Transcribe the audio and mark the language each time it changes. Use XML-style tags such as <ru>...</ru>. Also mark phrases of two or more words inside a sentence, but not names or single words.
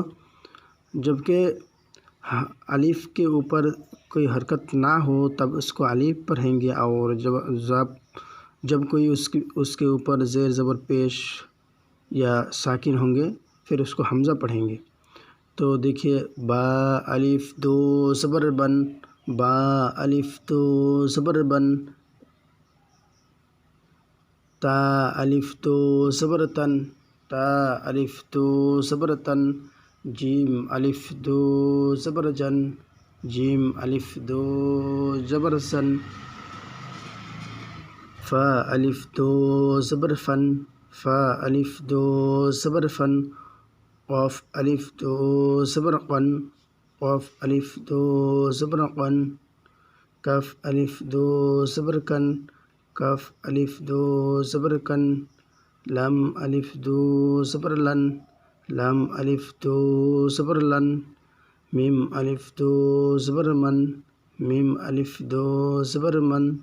<ur>جبکہ الف کے اوپر کوئی حرکت نہ ہو تب اس کو الف پڑھیں گے، اور جب کوئی اس کے اوپر زیر زبر پیش یا ساکن ہوں گے پھر اس کو حمزہ پڑھیں گے۔ تو دیکھیے با الف دو زبر بن، با الف دو زبر بن، تا الف دو زبر تن، تا الف دو زبر تن، جیم الف دو زبر جن، جیم الف دو زبر سن، فا الف دو زبر فن، فا الف دو زبر فن، قاف الف دو زبر قن، قاف الف دو زبر قن، کاف الف دو زبر کن، کاف الف دو زبر کن، لام الف دو زبر لن، لام الف دو زبر لن، میم الف دو زبر من، میم الف دو زبر من،</ur>